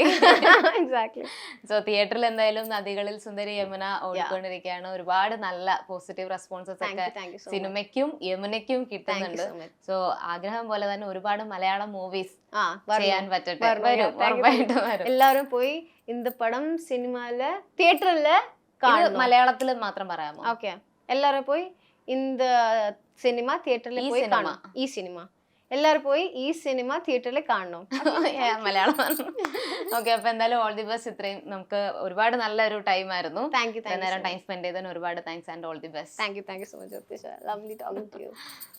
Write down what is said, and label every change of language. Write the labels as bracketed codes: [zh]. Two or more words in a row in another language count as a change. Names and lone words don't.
[en] Exactly. [ml] സോ തിയേറ്ററിൽ എന്തായാലും നദികളിൽ സുന്ദരി യമുന ഓടിക്കൊണ്ടിരിക്കുകയാണ്. ഒരുപാട് നല്ല [en] positive responses [ml] ഒക്കെ സിനിമയ്ക്കും യമുനയ്ക്കും കിട്ടുന്നുണ്ട്. സോ ആഗ്രഹം പോലെ തന്നെ ഒരുപാട് മലയാളം മൂവീസ് ചെയ്യാൻ പറ്റട്ടെ. ഉറപ്പായിട്ടും വരും. എല്ലാവരും പോയി [ta] இந்த படம் சினிமால தியேட்டர்ல [ml] മലയാളത്തിൽ മാത്രം പറയാമോ? [ta] ஓகே, எல்லாரும் போய் இந்த சினிமா தியேட்டர்ல போய் കാണണം. [ml] ഈ സിനിമ എല്ലാവരും പോയി ഈ സിനിമ തിയേറ്ററിൽ കാണണം. മലയാളം. ഓക്കെ, അപ്പൊ എന്തായാലും [en] all the best. [ml] ഇത്രയും നമുക്ക് ഒരുപാട് നല്ലൊരു ടൈം ആയിരുന്നു. [en] thank you [ml] നേരം [en] time spend [ml] ചെയ്തതിന് ഒരുപാട് [en] thanks and all the best. thank you so much. lovely talking to you.